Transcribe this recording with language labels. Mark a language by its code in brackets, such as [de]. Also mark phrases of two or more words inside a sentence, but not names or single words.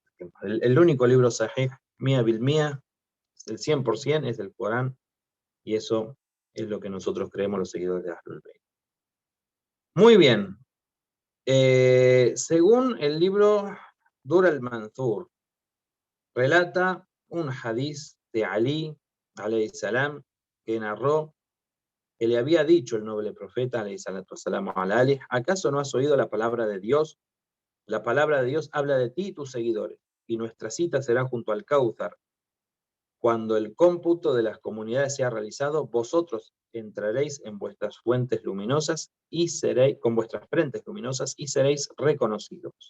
[es] El único libro sahih, [ar] مئة بالمئة, [es] el 100% es el Corán, y eso es lo que nosotros creemos los seguidores de [ar] أهل البيت. [es] Muy bien. Según el libro Dur al-Mansur, relata un hadiz de Ali, [ar] عليه السلام, [es] que narró que le había dicho el noble profeta, [ar] عليه الصلاة والسلام، العلي, [es] ¿acaso no has oído la palabra de Dios? La palabra de Dios habla de ti y tus seguidores, y nuestra cita será junto al Cáutar. Cuando el cómputo de las comunidades sea realizado, vosotros entraréis en vuestras fuentes luminosas y seréis, con vuestras frentes luminosas, y seréis reconocidos.